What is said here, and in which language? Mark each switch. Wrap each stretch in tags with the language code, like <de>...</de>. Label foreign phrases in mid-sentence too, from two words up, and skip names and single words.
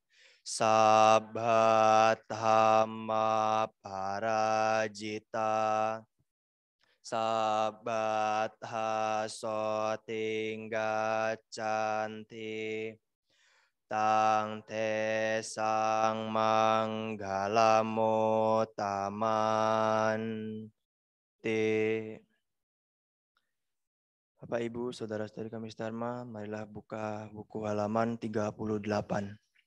<pi>sabbhathamma parajita sabbatha sotinggacanti tang te sang manggalamuttamang te.</pi> <id>Bapak Ibu saudara-saudari kami Dharma, marilah buka buku halaman 38.</id>